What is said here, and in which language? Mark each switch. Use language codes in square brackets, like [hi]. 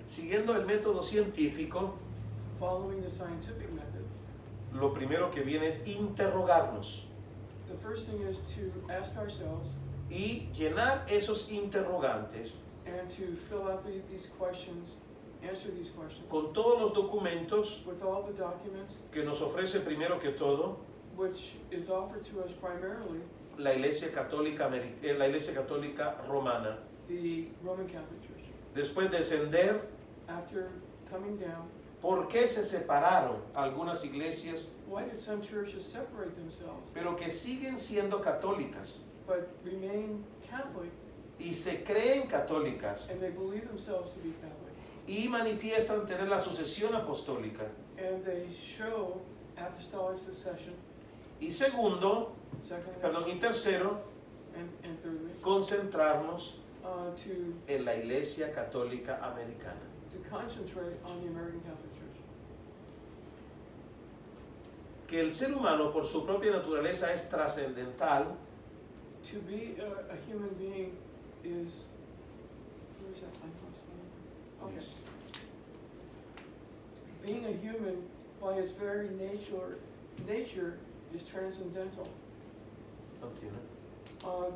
[es] siguiendo el método científico, [en] following the scientific method, [es] lo primero que viene es interrogarnos [en] the first thing is to ask ourselves [es] y llenar esos interrogantes [en] and to fill out these questions, answer these questions [es] con todos los documentos [en] with all the documents [es] que nos ofrece primero que todo [en] which is offered to us primarily [es] la Iglesia Católica, la Iglesia Católica Romana. [en] the Roman Catholic Church. [es] Después descender, [en] After coming down, [es] ¿por qué se separaron algunas iglesias, [en] why did some churches separate themselves [es] pero que siguen siendo católicas [en] but remain Catholic [es] y se creen católicas [en] and they believe themselves to be Catholic [es] y manifiestan tener la sucesión apostólica? [en] and they show apostolic succession? [es] Y segundo, [en] Secondly, [es] y tercero, [en] and thirdly, [es] concentrarnos [en] to [es] en la Iglesia Católica Americana. [en] concentrate on the American Catholic Church. [es] Que el ser humano por su propia naturaleza es trascendental, [en] To be a human being is, where is that? Okay. Being a human by its very nature is transcendental. [es] ¿no entiende?